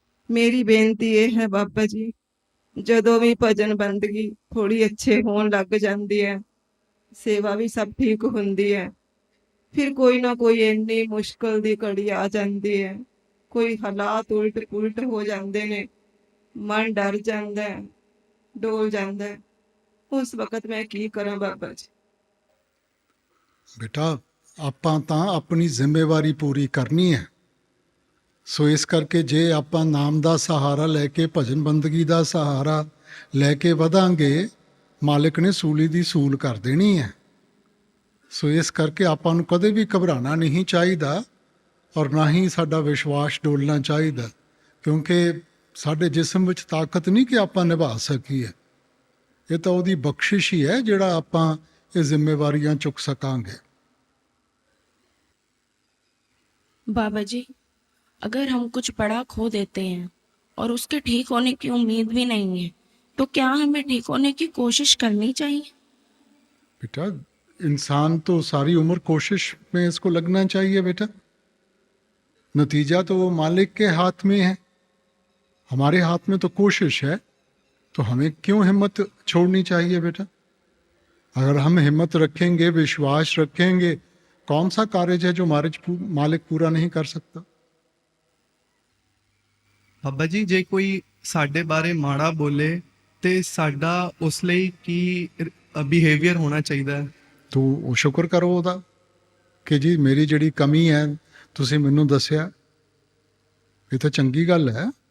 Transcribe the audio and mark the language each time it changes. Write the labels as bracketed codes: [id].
[pa] मेरी बेनती ये है बाबा जी, जदों भी भजन बंदगी थोड़ी अच्छे होन लग जाती है, सेवा भी सब ठीक होंदी है, फिर कोई ना कोई इन्नी मुश्किल दी घड़ी आ जाती है, कोई हालात उल्ट पुलट हो जाते ने, मन डर जाता है, डोल जाता है। उस वक्त मैं की करा बाबा जी? बेटा ਆਪਾਂ ਤਾਂ ਆਪਣੀ ਜ਼ਿੰਮੇਵਾਰੀ ਪੂਰੀ ਕਰਨੀ ਹੈ। ਸੋ ਇਸ ਕਰਕੇ ਜੇ ਆਪਾਂ ਨਾਮ ਦਾ ਸਹਾਰਾ ਲੈ ਕੇ ਭਜਨ ਬੰਦਗੀ ਦਾ ਸਹਾਰਾ ਲੈ ਕੇ ਵਧਾਂਗੇ, ਮਾਲਿਕ ਨੇ ਸੂਲੀ ਦੀ ਸੂਲ ਕਰ ਦੇਣੀ ਹੈ। ਸੋ ਇਸ ਕਰਕੇ ਆਪਾਂ ਨੂੰ ਕਦੇ ਵੀ ਘਬਰਾਉਣਾ ਨਹੀਂ ਚਾਹੀਦਾ ਔਰ ਨਾ ਹੀ ਸਾਡਾ ਵਿਸ਼ਵਾਸ ਡੋਲਣਾ ਚਾਹੀਦਾ, ਕਿਉਂਕਿ ਸਾਡੇ ਜਿਸਮ ਵਿੱਚ ਤਾਕਤ ਨਹੀਂ ਕਿ ਆਪਾਂ ਨਿਭਾ ਸਕੀਏ। ਇਹ ਤਾਂ ਉਹਦੀ ਬਖਸ਼ਿਸ਼ ਹੀ ਹੈ ਜਿਹੜਾ ਆਪਾਂ ਇਹ ਜ਼ਿੰਮੇਵਾਰੀਆਂ ਚੁੱਕ ਸਕਾਂਗੇ। [hi] बाबा जी, अगर हम कुछ बड़ा खो देते हैं और उसके ठीक होने की उम्मीद भी नहीं है, तो क्या हमें ठीक होने की कोशिश करनी चाहिए? बेटा इंसान तो सारी उम्र कोशिश में इसको लगना चाहिए बेटा। नतीजा तो वो मालिक के हाथ में है, हमारे हाथ में तो कोशिश है। तो हमें क्यों हिम्मत छोड़नी चाहिए बेटा? अगर हम हिम्मत रखेंगे, विश्वास रखेंगे, कौन सा कार्य है जो मालिक पूरा नहीं कर सकता? [pa] ਬਾਬਾ ਜੀ, ਜੇ ਕੋਈ ਸਾਡੇ ਬਾਰੇ ਮਾੜਾ ਬੋਲੇ ਤੇ ਸਾਡਾ ਉਸ ਲਈ ਕੀ ਬਿਹੇਵੀਅਰ ਹੋਣਾ ਚਾਹੀਦਾ ਹੈ? ਤੂੰ ਉਹ ਸ਼ੁਕਰ ਕਰੋ ਉਹਦਾ ਕਿ ਜੀ ਮੇਰੀ ਜਿਹੜੀ ਕਮੀ ਹੈ ਤੁਸੀਂ ਮੈਨੂੰ ਦੱਸਿਆ, ਇਹ ਤਾਂ ਚੰਗੀ ਗੱਲ ਹੈ।